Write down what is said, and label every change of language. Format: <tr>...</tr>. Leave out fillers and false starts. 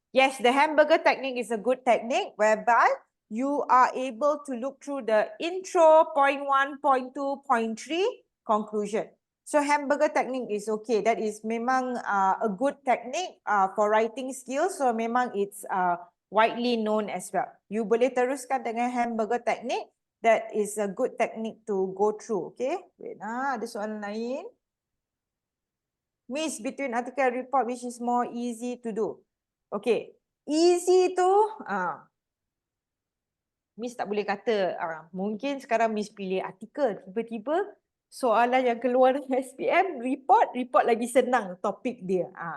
<en>Yes, the hamburger technique is a good technique whereby you are able to look through the intro, point 1, point 2, point 3, conclusion. So hamburger technique is okay. That is memang a good technique for writing skills. So memang it's widely known as well.</en> <ms>You boleh teruskan dengan hamburger technique.</ms> <en>That is a good technique to go through. Okay. Wait,</en> <ms>ada soalan lain.</ms> <en>Miss, between article and report, which is more easy to do?</en> <ms>Okay. Easy tu, Miss tak boleh kata, mungkin sekarang Miss pilih artikel, tiba-tiba soalan yang keluar dari SPM, report lagi senang topik dia.</ms>